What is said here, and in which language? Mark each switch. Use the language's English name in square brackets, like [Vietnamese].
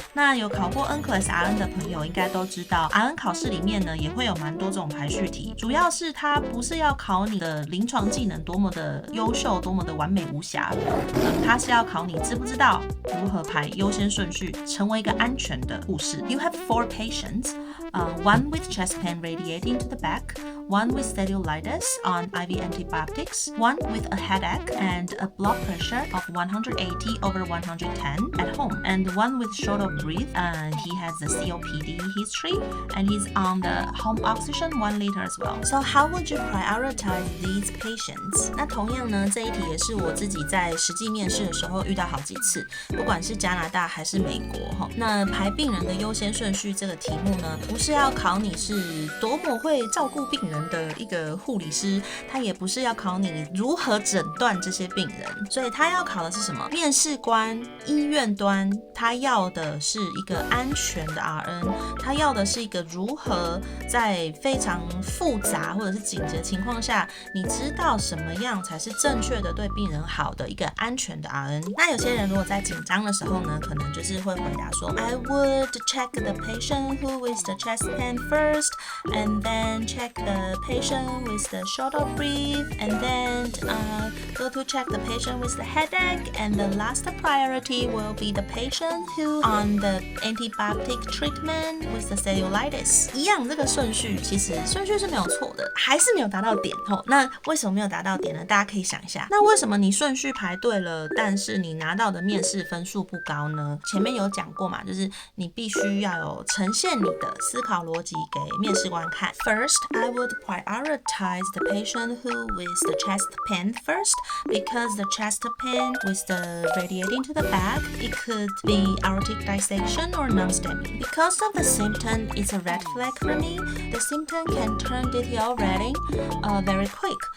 [Chinese] 那有考过 NCLEX RN 的朋友应该都知道 ，RN 考试里面呢也会有蛮多这种排序题，主要是它不是要考你的临床技能多么的优秀，多么的完美无瑕，它是要考你知不知道如何排优先顺序，成为一个安全的护士。 [English] You have 4 patients, one with chest pain radiating to the back, one with cellulitis on IV antibiotics, one with a headache and a blood pressure of 180/110 at home, and one with short of breath, and he has a COPD history, and he's on the home oxygen 1 liter as well. So how would you prioritize these patients? [Chinese] 那同样呢，这一题也是我自己在实际面试的时候遇到好几次，不管是加拿大还是美国。那排病人的优先顺序这个题目呢，不是要考你是多么会照顾病人的一个护理师，它也不是要考你如何诊断这些病人，所以它要考的是什么？面试官、医院端，他要的是一个安全的 RN， 他要的是一个如何在非常复杂或者是紧急的情况下，你知道什么样才是正确的对病人好的一个安全的 RN。那有些人如果在紧张的时候呢，可能就是会回答说 [English] I would check the patient who with the chest pain first, and then check the patient with the short of breath, and then go to check the patient with the headache, and the last priority will be the patient who on the antibiotic treatment with the cellulitis。 [Chinese] 一样，这个顺序其实顺序是没有错的，还是没有达到点吼。那为什么没有达到点呢？大家可以想一下，那为什么你顺序排对了，但是你拿到的面试分数不高呢？前面有讲过嘛，就是你必须要有呈现你的思考逻辑给面试官看。 [English] First, I would prioritize the patient who with the chest pain first, because the chest pain with the radiating to the back, it could be aortic dissection or non-STEMI. Because of the symptom, it's a red flag for me. The symptom can turn deteriorating very quick.